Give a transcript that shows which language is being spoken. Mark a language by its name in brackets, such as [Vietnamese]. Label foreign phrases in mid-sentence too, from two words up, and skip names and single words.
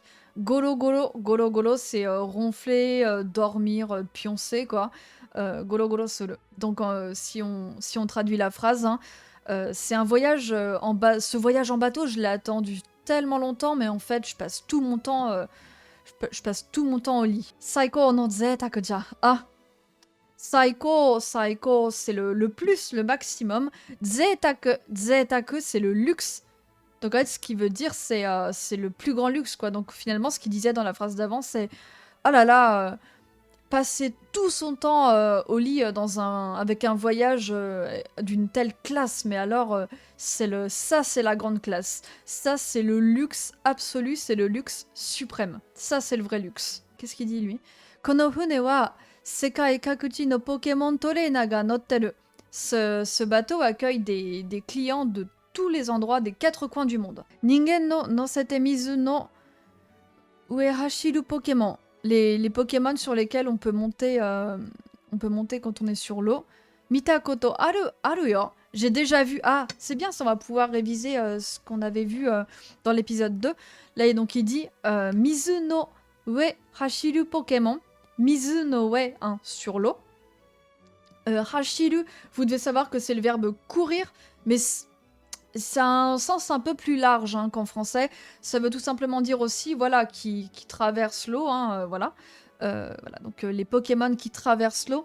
[French] Golo, c'est ronfler, dormir, pioncer, quoi. [Japanese] ゴロ、する. [French] Donc, si on traduit la phrase, hein, c'est un voyage ce voyage en bateau, je l'ai attendu tellement longtemps, mais en fait, je passe tout mon temps au lit. [Japanese] 最高の贅沢じゃ。あ、最高, [French] c'est le plus, le maximum. Zeitaku, c'est le luxe. Donc en fait, ce qui veut dire, c'est le plus grand luxe, quoi. Donc finalement, ce qu'il disait dans la phrase d'avant, c'est oh là là, passer tout son temps au lit avec un voyage d'une telle classe, mais alors ça c'est la grande classe. Ça c'est le luxe absolu, c'est le luxe suprême. Ça c'est le vrai luxe. Qu'est-ce qu'il dit lui? [Japanese] この船は世界各地のポケモントレーナーが乗ってる. [French] Ce bateau accueille des clients de tous les endroits des 4 coins du monde. [Japanese] 人間の乗せて水の上走るポケモン. [French] Les Pokémon sur lesquels on peut monter quand on est sur l'eau. [Japanese] 見たことあるよ. [French] J'ai déjà vu. Ah, c'est bien, ça on va pouvoir réviser ce qu'on avait vu dans l'épisode 2. Là, donc il dit [Japanese] 水の上走るポケモン. 水の上, [French] hein, sur l'eau. Hashiru, vous devez savoir que c'est le verbe courir, mais ça a un sens un peu plus large hein, qu'en français. Ça veut tout simplement dire aussi, voilà, qui traverse l'eau, hein, voilà. Voilà, donc les Pokémon qui traversent l'eau.